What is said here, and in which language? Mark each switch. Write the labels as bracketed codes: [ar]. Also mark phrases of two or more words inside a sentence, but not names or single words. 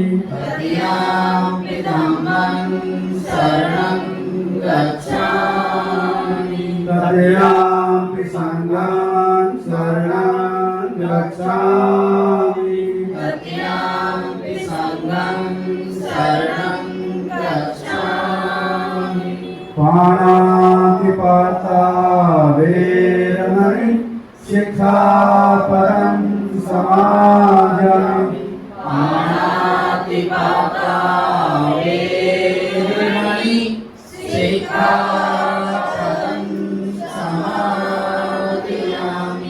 [pi] तृतीयं धम्मं शरणं गच्छामि, तृतीयं संघं शरणं गच्छामि, तृतीयं संघं शरणं गच्छामि, पाणातिपाता वेरमणि शिक्षापदं समादयामि, पाणातिपाता वेरमणि शिक्षापदं समादयामि,